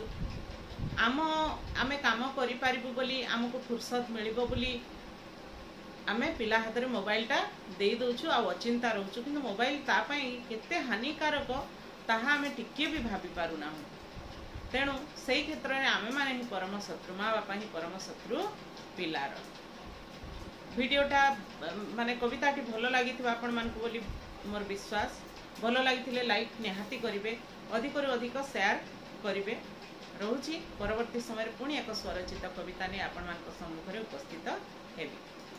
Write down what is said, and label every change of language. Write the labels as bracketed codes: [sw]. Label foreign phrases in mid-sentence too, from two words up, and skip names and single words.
[or] ଆମେ କାମ କରି ପାରିବୁ ବୋଲି ଆମକୁ ଫୁରସତ ମିଳିବ ବୋଲି ଆମେ ପିଲା ହାଥ ମେଁ ମୋବାଇଲ ଟା ଦେ ଦଉଛୁ ଆ ଅଚିନ୍ତା ରହୁଛୁ। କିନ୍ତୁ ମୋବାଇଲ ତା ପାଇଁ କେତେ ହାନିକାରକ ତାହା ଆମେ ଟିକେ ଭି ଭାବି ପାରୁନା। ତେଣୁ ସହି କ୍ଷେତ୍ର ମେଁ ଆମେ ମାନେ ହିଁ ପରମ ଶତ୍ରୁ। ମାଁ ବାପା ହିଁ ପରମ ଶତ୍ରୁ ପିଲାର। ଭିଡିଓଟା ମାନେ କବିତାଟି ଭଲ ଲାଗି ଆପଣ ମାନଙ୍କୁ ବୋଲି ମୋର ବିଶ୍ୱାସ। ଭଲ ଲାଗି ଲାଇକ ନିହାତି କରିବେ। ଅଧିକ ଅଧିକ ସେୟାର କରିବେ। ରହୁଛି ପରବର୍ତ୍ତୀ ସମୟ ପୁଣି ଏକ ସ୍ୱରଚିତ କବିତା ନେଇ ଆପଣ ମାନଙ୍କ ସମ୍ମୁଖ ରେ ଉପସ୍ଥିତ ହେବି।